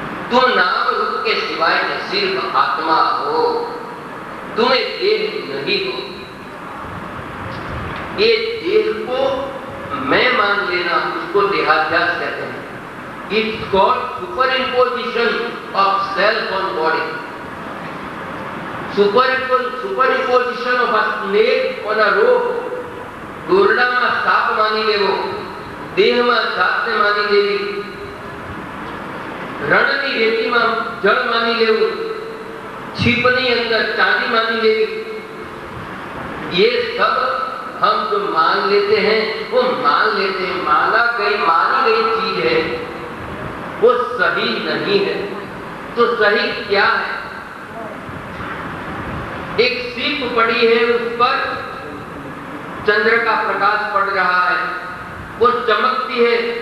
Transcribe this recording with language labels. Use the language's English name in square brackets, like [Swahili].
[Hindi] तुम नाम रूप के सिवाय न सिर्फ आत्मा हो, तुम्हें देह नहीं हो। ये देह को मैं मान लेना, उसको देहाध्यास कहते हैं। [English] It's called superimposition of self on body. Superimposition of a snake on a rope. [Gujarati] દોરડામાં સાપ માની લેવો, દેહમાં જાતને માની લેવી, રણની રેતીમાં જળ માની લેવું, છીપની અંદર ચાંદી માની લેવી, [Hindi] ये सब हम जो मान लेते हैं [Gujarati] वो मान लेते हैं। [Hindi] मानी गई चीज है वो सही नहीं है। तो सही क्या है? एक सीप पड़ी है, उस पर चंद्र का प्रकाश पड़ रहा है, वो चमकती है।